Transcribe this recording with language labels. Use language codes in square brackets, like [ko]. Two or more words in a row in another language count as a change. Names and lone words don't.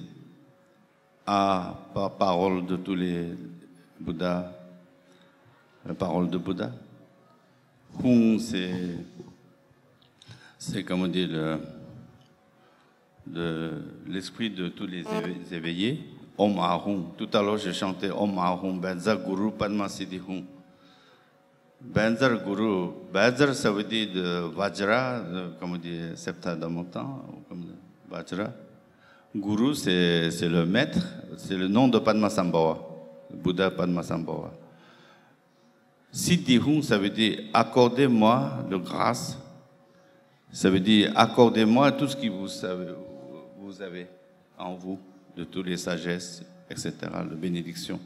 [fr] A, parole de tous les Bouddhas, la parole de Bouddha. Hum, c'est comme on dit l'esprit de tous les éveillés. [bo] Om Ahum. [fr] Tout à l'heure, j'ai chanté [bo] Om Ahum, Benzar Guru Padma Siddhi Hum. Benzar Guru, Benzar, [fr] ça veut dire de Vajra, comme on dit Septadamontan, comme Vajra. Guru, c'est le maître, c'est le nom de Padmasambhava, le Bouddha Padmasambhava. Siddhihum, ça veut dire accordez-moi le grâce, ça veut dire accordez-moi tout ce que vous avez en vous, de toutes les sagesses, etc., la bénédiction.